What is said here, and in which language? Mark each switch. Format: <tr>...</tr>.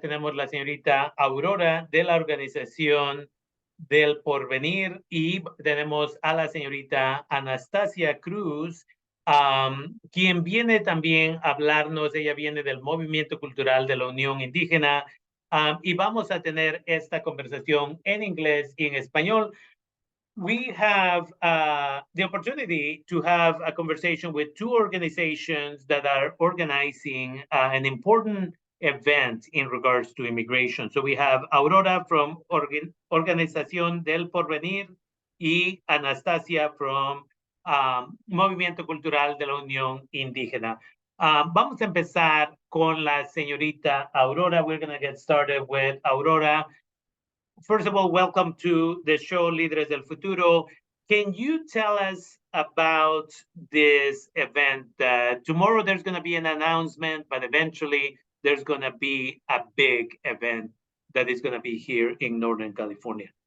<es>Tenemos la señorita Aurora de la Organización del Porvenir y tenemos a la señorita Anastasia Cruz, quien viene también a hablarnos. Ella viene del Movimiento Cultural de la Unión Indígena, y vamos a tener esta conversación en inglés y en español.</es> <en>We have the opportunity to have a conversation with two organizations that are organizing an important event in regards to immigration. So we have Aurora from Organización del Porvenir y Anastasia from Movimiento Cultural de la Unión Indígena.</en> <es>Vamos a empezar con la señorita Aurora.</es> <en>We're going to get started with Aurora. First of all, welcome to the show, Líderes del Futuro. Can you tell us about this event? Tomorrow there's going to be an announcement, but eventually there's going to be a big event that is going to be here in Northern California.</en>